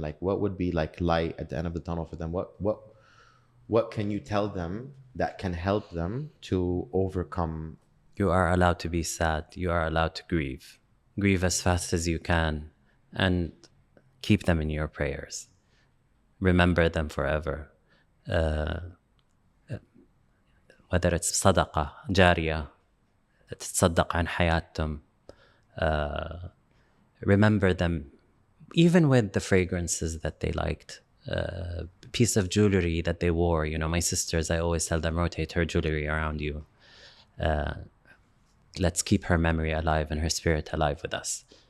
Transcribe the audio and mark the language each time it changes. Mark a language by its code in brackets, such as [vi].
[en] Like, what would be like light at the end of the tunnel for them? What can you tell them that can help them to overcome? You are allowed to be sad. You are allowed to grieve. Grieve as fast as you can and keep them in your prayers. Remember them forever. Whether it's [ar] صدقة جارية, تتصدق عن حياتهم. [en] Remember them, even with the fragrances that they liked. Piece of jewelry that they wore. My sisters, I always tell them, rotate her jewelry around you. Let's keep her memory alive and her spirit alive with us.